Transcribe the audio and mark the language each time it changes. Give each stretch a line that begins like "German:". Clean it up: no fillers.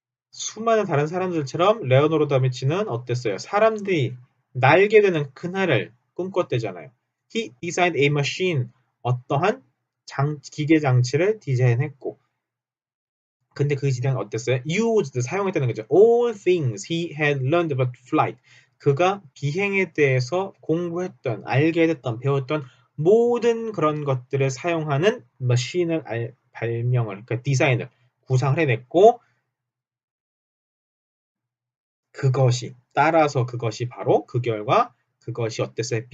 Korean: 수많은 다른 사람들처럼 레오노르 다빈치는 어땠어요? 사람들이 날게 되는 그날을 꿈꿨대잖아요.
English: He designed a machine.
Korean: 어떠한 기계 장치를 디자인했고 근데 그 디자인은 어땠어요? used 사용했다는 거죠.
English: All things he had learned about flight.
Korean: 그가 비행에 대해서 공부했던, 알게 됐던, 배웠던 모든 그런 것들을 사용하는 머신을 발명을, 그러니까 디자인을 구상을 해냈고 그것이 따라서 그것이 바로 그 결과 그것이 어땠어요?